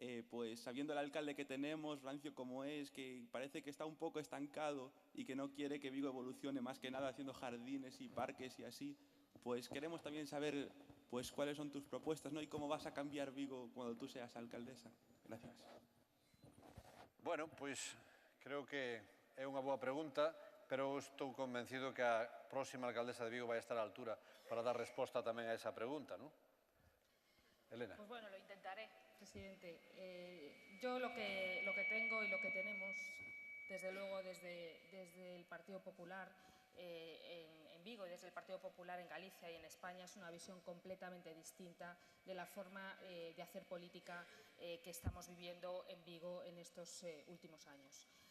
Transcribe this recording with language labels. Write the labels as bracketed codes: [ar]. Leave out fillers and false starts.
[es] pues sabiendo el alcalde que tenemos, rancio como es, que parece que está un poco estancado y que no quiere que Vigo evolucione más que nada haciendo jardines y parques y así, pues queremos también saber pues cuáles son tus propuestas, ¿no? Y cómo vas a cambiar Vigo cuando tú seas alcaldesa. Gracias. [gl] Bueno, pois creo que é unha boa pregunta, pero estou convencido que a próxima alcaldesa de Vigo vai estar á altura para dar resposta tamén a esa pregunta, ¿no? Elena. [es] Pues bueno, lo intentaré, presidente. Yo lo que tengo y lo que tenemos, desde luego desde el Partido Popular en Vigo y desde el Partido Popular en Galicia y en España, es una visión completamente distinta de la forma de hacer política que estamos viviendo en Vigo en estos últimos años.